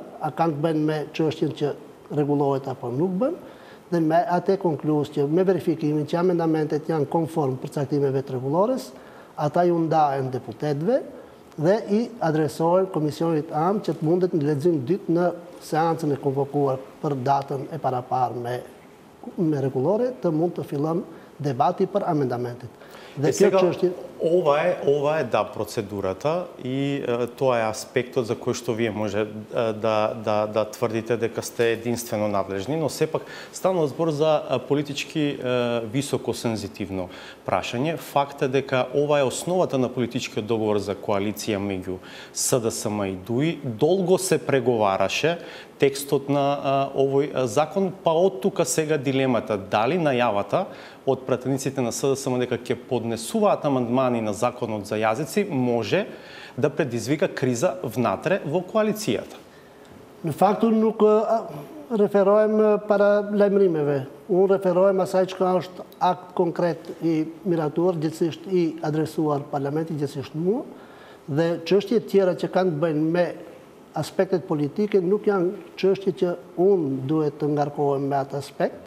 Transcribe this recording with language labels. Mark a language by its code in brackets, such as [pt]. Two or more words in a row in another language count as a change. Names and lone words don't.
[sq] a kanë të bëjnë me çështjen që rregullohet apo nuk bën, dhe me atë konkluz që me verifikimin që amendamentet janë konform përcaktimeve të rregullores, ata ju ndahen deputetëve dhe i adresohen Komisionit AM që të mundet në lexim dytë në seancën e konvokuar për datën e paraparë me rregullore të mund të fillon debati për amendamentet. Dhe kjo çështje [mk] ова е процедурата и тоа е аспектот за кој што вие може да тврдите дека сте единствено надлежни, но сепак станува збор за политички високосензитивно прашање. Факт е дека ова е основата на политичкиот договор за коалиција меѓу СДСМ и ДУИ. Долго се преговараше текстот на овој закон, па од тука сега дилемата дали најавата од пратениците на СДСМ дека ќе поднесуваат амандмани на законот за јазици може да предизвика криза внатре во коалицијата. [sq] Në faktu nuk referohem para lajmërimeve. Unë referohem asaj që është akt konkret i miratuar, gjithsesht i adresuar parlamentit, gjithsesht mua, dhe çështjet tjera që kanë të bëjnë me aspektet politike nuk janë çështje që unë duhet të ngarkohem me atë aspekt.